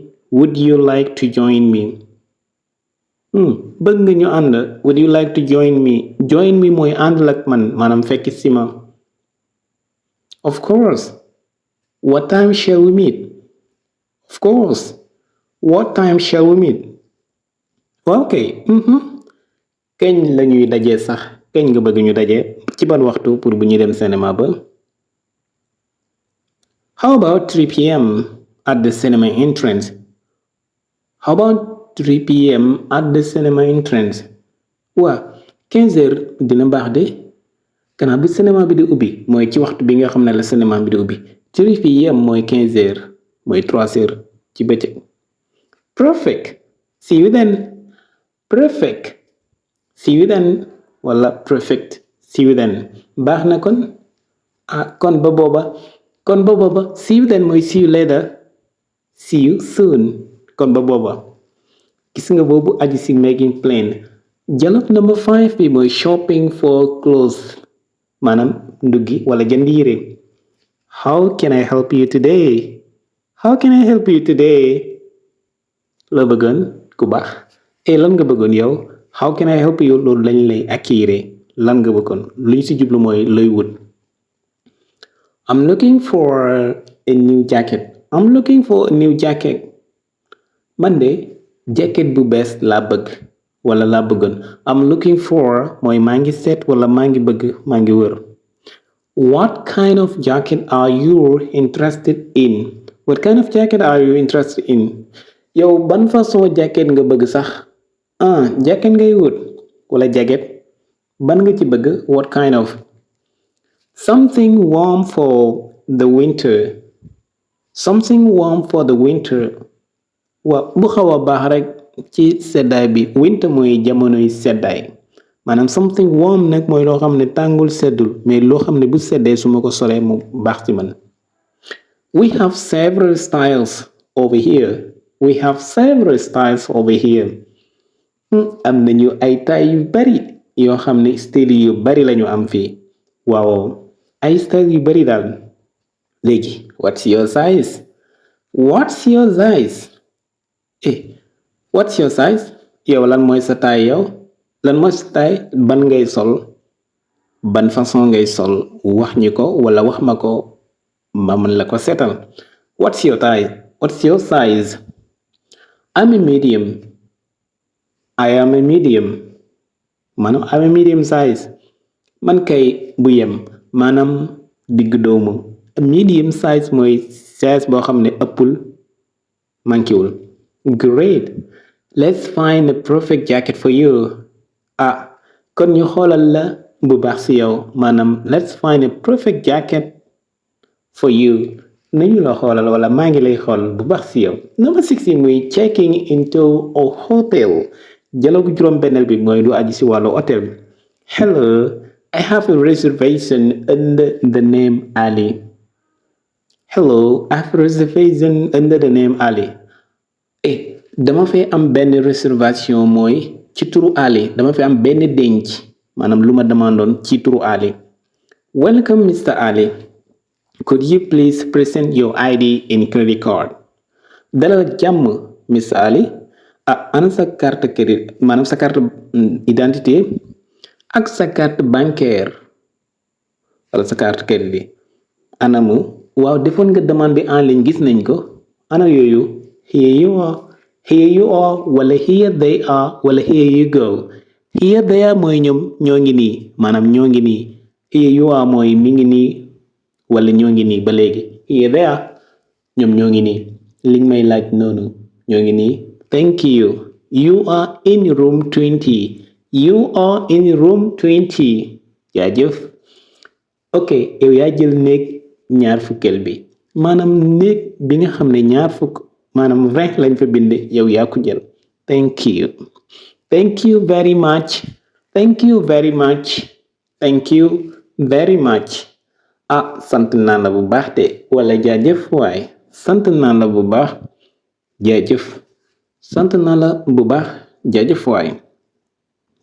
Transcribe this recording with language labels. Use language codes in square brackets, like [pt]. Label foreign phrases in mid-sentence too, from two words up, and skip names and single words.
[en] Would you like to join me? [wo] bëgg nga ñu ànd. [en] Would you like to join me? Join me [wo] mooy àndal ak man maanaam fekk si ma. [en] Of course. What time shall we meet? Of course. What time shall we meet? Ok. [wo] kañ la ñuy dajee sax kañ nga bëgg ñu dajee ci ban waxtu pour bu ñuy dem cinéma ba. [en] How about 3 p.m. at the cinema entrance? How about 3 p.m. at the cinema entrance? [wo] waa 15 heures dina baax de kanaa bu cinéma bi di ubbi mooy ci waxtu bi nga xam ne la cinéma bi di ubbi [en] 3 p.m. [wo] mooy 15 heures mooy 3 heures ci bëccëg. [en] Perfect. See you then. Perfect. See you then wala perfect. See you then [wo] baax na kon kon ba booba [en] see you then mooy see you later. See you soon [wo] kon ba booba gis nga boobu aji si [en] making plain. Dialogue number 5 [wo] bi mooy [en] shopping for clothes [wo] maanaam nduggi wala jënd yére. [en] How can I help you today? How can I help you today? [wo] loo bëggoon ku baax lan nga bëggoon yow. [en] How can I help you [wo] loolu lañ lay acquérir lan nga bëggoon lu ñu si jublu mooy looy wut. [en] I'm looking for a new jacket. I'm looking for a new jacket. [wo] man de jacket bu bees laa bëgg wala laa bëggoon. [en] I'm looking for [wo] mooy maa ngi seet wala maa ngi bëgg maa ngi wër. [en] What kind of jacket are you interested in? What kind of jacket are you interested in? [wo] yow ban façon jacket nga bëgg sax. jacket ngay wut wala jacket ban nga ci bëgg. [en] What kind of? Something warm for the winter. Something warm for the winter. [wo] waaw bu xaw a baax rek ci seddaay bi. winter mooy jamonoy seddaay maanaam [en] something warm [wo] nag mooy loo xam ne tàngul seddul mais loo xam ne bu seddee su ma ko solee mu baax ci man. [en] We have several styles over here. We have several styles over here. [wo] am nañu ay taille yu bari yoo xam ne style yu bari lañu am fii. waaw ay style yu bari daal. [en] léegi what's your size? What's your size? What's your size? [wo] yow lan mooy sa taille yow lan mooy sa taille ban ngay sol ban façon ngay sol wax ñu ko wala wax ma ko ma mën la ko seetal. [en] What's your taille? What's your size? I'm a medium. I am a medium. [wo] maanaam [en] I'm a medium size. [wo] man kay bu yem maanaam digg doomu. [en] Medium size [wo] mooy size boo xam ne ëppul mankiwul. [en] Great. Let's find a perfect jacket for you. [wo] kon ñu xoolal la bu baax si yow maanaam [en] let's find a perfect jacket for you. [wo] nañu la xoolal wala maa ngi lay xool bu baax si yow. [en] Number 6 muy checking into a hotel. [wo] dialogue juróom-benneel bi mooy lu aji si wàllu hôtel bi. [en] Hello, I have a reservation under the name Ali. Hello, I have a reservation under the name Ali. [wo] dama fee am benn réservation mooy ci turu Ali. dama fee am benn denc maanaam lu ma demandoon ci turu Ali. [en] Welcome Mr. Ali. Could you please present your ID and credit card? [wo] dalal jàmm Mr. Ali. ana sa [fr] carte crédit [wo] maanaam sa [fr] carte identité [wo] ak sa [fr] carte bancaire [wo] wala sa [fr] carte crédit [wo] anamu. waaw defoon nga demande bi [fr] en ligne [wo] gis nañ ko. ana yooyu. [en] Here you are. Here you are wala here they are wala here you go. Here they are [wo] mooy ñoom ñoo ngi nii maanaam ñoo ngi nii. [en] Here you are [wo] mooy mi ngi nii wala ñoo ngi nii ba léegi. [en] Here they are [wo] ñoom ñoo ngi nii. liñ may laaj noonu ñoo ngi nii. [en] Thank you. You are in room 20. You are in room 20. [wo] jaajëf. ok yow yaa jël néeg ñaar fukkeel bi maanaam néeg bi nga xam ne ñaar fukk maanaam 20 lañ fa bind yow yaa ko jël. [en] Thank you. Thank you very much. Thank you very much. Thank you very much. [wo] sant naa la bu baax de wala jaajëf waay. sant naa la bu baax jaajëf. sant naa la bu baax jaajëf waay.